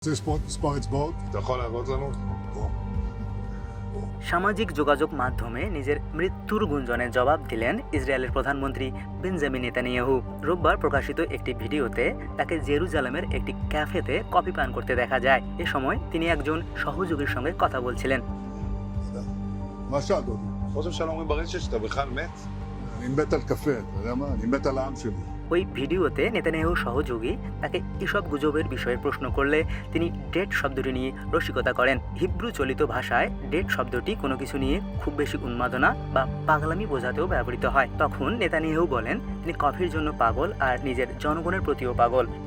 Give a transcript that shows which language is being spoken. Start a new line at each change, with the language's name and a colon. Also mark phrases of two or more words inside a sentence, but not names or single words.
Hebrew: רוצה לספור אצבעות? אתה יכול להראות לנו?
Bangla: সামাজিক যোগাযোগ মাধ্যমে নিজের মৃত্যুর গুঞ্জনে জবাব দিলেন ইসরায়েলের প্রধানমন্ত্রী বেঞ্জামিন নেতানিয়াহু। রোববার প্রকাশিত একটি ভিডিওতে তাকে জেরুজালেমের একটি ক্যাফেতে কফি পান করতে দেখা যায়। এ সময় তিনি একজন সহযোগীর সঙ্গে কথা বলছিলেন।
Hebrew: מה שאלת אותי? חושב שלא אומרים ברשת שאתה בכלל מת? אני מת על קפה, אתה יודע מה? אני מת על העם שלי.
Bangla: ওই ভিডিওতে নেতানিয়াহু সহযোগী তাকে এসব গুজবের বিষয়ে প্রশ্ন করলে তিনি ডেট শব্দটি নিয়ে রসিকতা করেন। হিব্রু চলিত ভাষায় ডেট শব্দটি কোনো কিছু নিয়ে খুব বেশি উন্মাদনা বা পাগলামি বোঝাতেও ব্যবহৃত হয়। তখন নেতানিয়াহু বলেন তিনি কফির জন্য পাগল আর নিজের জনগণের প্রতিও পাগল।